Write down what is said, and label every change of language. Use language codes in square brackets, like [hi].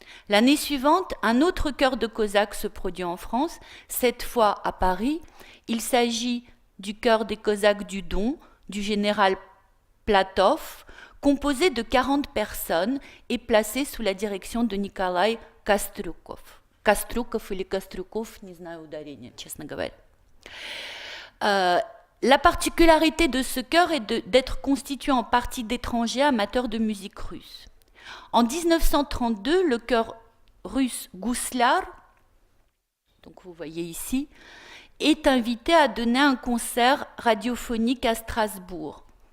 [fr] L'année suivante, un autre chœur de Cosaques se produit en France, cette fois à Paris. Il s'agit du chœur des Cosaques du Don, du général Platov, composé de 40 personnes et placé sous la direction de Николай Кострюков. [ru] Кострюков или Кострюков, не знаю ударения, честно говоря. [fr] La particularité de ce chœur est d'être constitué en partie d'étrangers amateurs de musique russe. En 1932, le chœur russe Gouslar, donc vous voyez ici, est invité à donner un concert radiophonique à Strasbourg.